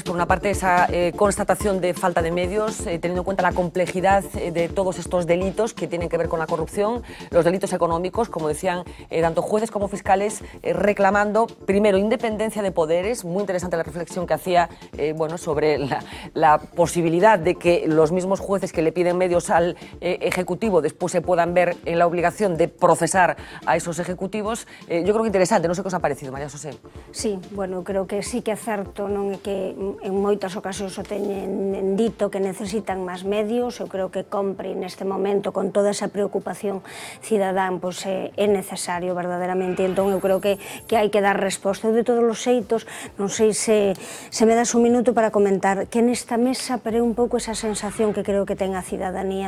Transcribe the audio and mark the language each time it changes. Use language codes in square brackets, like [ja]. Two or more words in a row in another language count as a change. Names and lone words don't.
[es] Por una parte, esa constatación de falta de medios, teniendo en cuenta la complejidad de todos estos delitos que tienen que ver con la corrupción, los delitos económicos, como decían tanto jueces como fiscales, reclamando, primero, independencia de poderes. Muy interesante la reflexión que hacía sobre la posibilidad de que los mismos jueces que le piden medios al Ejecutivo después se puedan ver en la obligación de procesar a esos ejecutivos. Yo creo que interesante. No sé qué os ha parecido, María José. [gl] Sí, bueno, creo que sí que é certo, non é que en moitas ocasións o teñen dito que necesitan máis medios. Eu creo que compre neste momento, con toda esa preocupación cidadán, pois é necesario verdadeiramente. Entón eu creo que hai que dar resposta. Eu de todos os xeitos, non sei se me das un minuto para comentar que nesta mesa peré un pouco esa sensación que creo que ten a cidadanía.